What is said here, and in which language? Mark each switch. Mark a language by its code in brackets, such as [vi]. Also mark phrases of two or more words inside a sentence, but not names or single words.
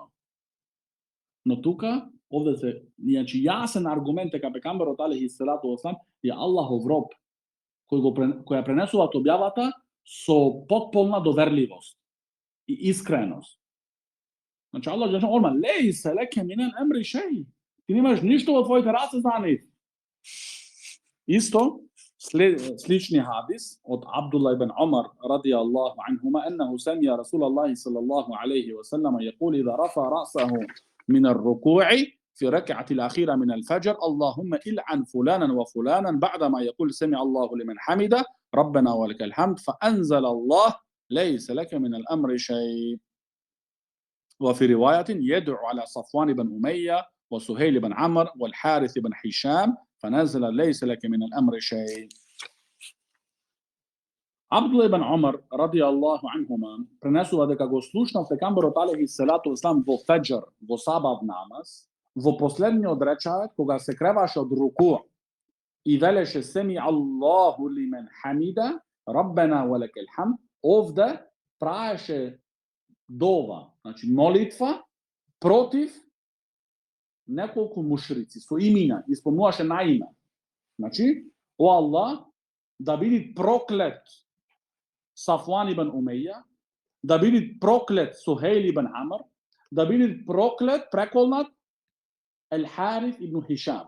[mk] Но тука, овде се, значи, јасен аргумент дека пекамберот [ar] عليه الصلاة والسلام [mk] е Аллахов роб, која пренесуваат објавата со потполна доверливост и искреност. Значи, [ar] الله جل شأنه [mk] одма, [ar] ليس لك من الأمر شيء. [mk] Ти немаш ништо во твоите раце за нив. Исто, слични хадис од [ar] Абдулла ибн Умар رضي الله عنهما أنه سمع رسول الله صلى الله عليه وسلم يقول إذا رفع رأسه من الركوع في ركعة الأخيرة من الفجر اللهم إلعن فلانا وفلانا بعدما يقول سمع الله لمن حمده ربنا ولك الحمد فأنزل الله ليس لك من الأمر شيء. وفي رواية يدعو على صفوان بن أمية وسهيل بن عمرو والحارث بن هشام فنزل ليس لك من الأمر شيء. [mk] Абдулла ибн Умар радијаллаху анхума пренесува дека го слушнав пекамберот [ar] عليه الصلاة والسلام [mk] во феџр, во сабав намаз, во последниот речаат кога се креваше од руку и велеше [ar] سمع الله لمن حمده ربنا ولك الحمد, [mk] овде праеше дова, значи молитва против неколку мушрици со имена, испомнуваше на име. Значи, о Аллах, да биде проклет Сафван ибн Умеја, да биде проклет Сухейл ибн Амр, да биде проклет, преколнат Ел Харис ибн Хишам.